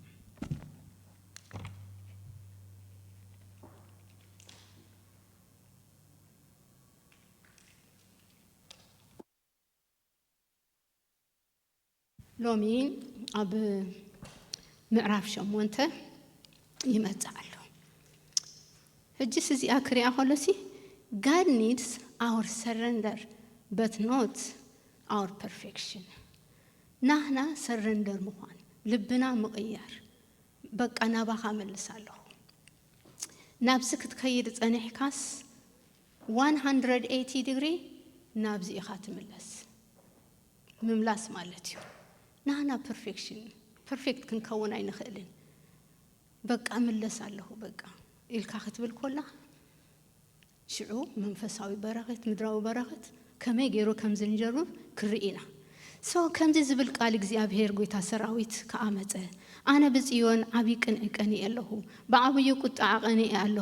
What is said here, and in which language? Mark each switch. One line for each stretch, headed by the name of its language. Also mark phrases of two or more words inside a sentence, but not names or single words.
Tigrinya: ሎሚ ኣብ ምዕራፍ 8 ይመጽእ ኣሎ ሕጂስ እዚኣ ክሪኣ ከሎሲ
English: God needs our surrender but not our perfection
Tigrinya: ናህና surrender ምዃን ልብና ምቕያር በቃ ናባኻ መልሳለሁ ናብዚ ክትከይድ ጸኒሕካስ 180 ዲግሪ ናብዚ ኢኻ ትምለስ ምምላስ ማለት እዩ ናህና ፐርፌክት ክንከውን ኣይንኽእልን በቃ ምለሳለሁ በቃ ኢልካ ክትብል ኮላ ሽዑ መንፈሳዊ በረኸት ምድራዊ በረኸት ከመይ ገይሩ ከም ዝንጀርብ ክርኢና ከምዚ ዝብል ቃል እግዚአብሔር ጎይታ ሰራዊት ከኣመፀ ኣነ ብጽዮን ዓብይ ቅንዕቀኒ ኣለሁ ብዓብይ ቁጣዕ ቀኒአ ኣለሁ